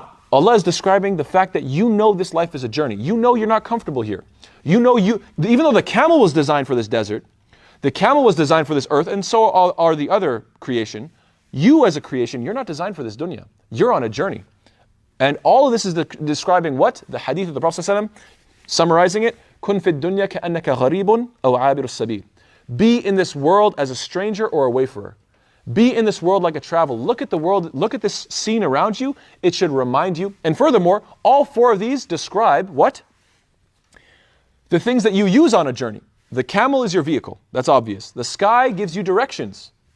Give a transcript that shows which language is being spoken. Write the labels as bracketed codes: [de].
[en] Allah is describing the fact that you know this life is a journey. You know you're not comfortable here. You know even though the camel was designed for this desert, the camel was designed for this earth, and so are the other creation. You as a creation, you're not designed for this dunya. You're on a journey. And all of this is describing what? The hadith of the Prophet ﷺ, summarizing it, [ar] كُن فِي الدُّنْيَا كَأَنَّكَ غَرِيبٌ أَوْ عَابِرُ السَّبِيلِ. [en] Be in this world as a stranger or a wayfarer. Be in this world like a traveler. Look at the world, look at this scene around you. It should remind you. And furthermore, all four of these describe what? The things that you use on a journey. The camel is your vehicle. That's obvious. The sky gives you directions.